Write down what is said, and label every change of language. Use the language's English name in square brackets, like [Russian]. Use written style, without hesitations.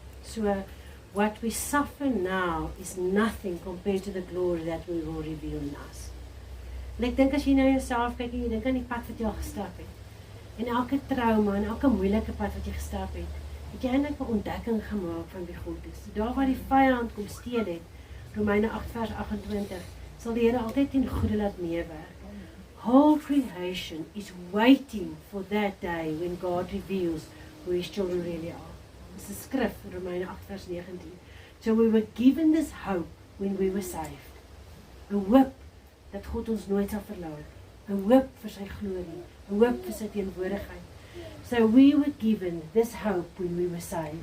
[English] So what we suffer now is nothing compared to the glory that we will reveal in us. [Afrikaans] En ek dink as jy nou jouself kyk en jy dink aan die pad wat jy al gestap het, en elke trauma en elke moeilike pad wat jy gestap het, het jy eintlik 'n ontdekking gemaak van wie God is. Daar waar die vyand kom steel het, Romeine 8:28, sal die Here altyd ten goeie laat meewerk. [English] Whole creation is waiting for that day when God reveals who His children really are. [Afrikaans] Dis 'n skrif, Romeine 8:19. [English] So we were given this hope when we were saved. [Afrikaans] 'n Hoop dat God ons nooit sal verlaat. 'n Hoop vir sy glorie, 'n hoop vir sy teenwoordigheid. [English] So we were given this hope when we were saved.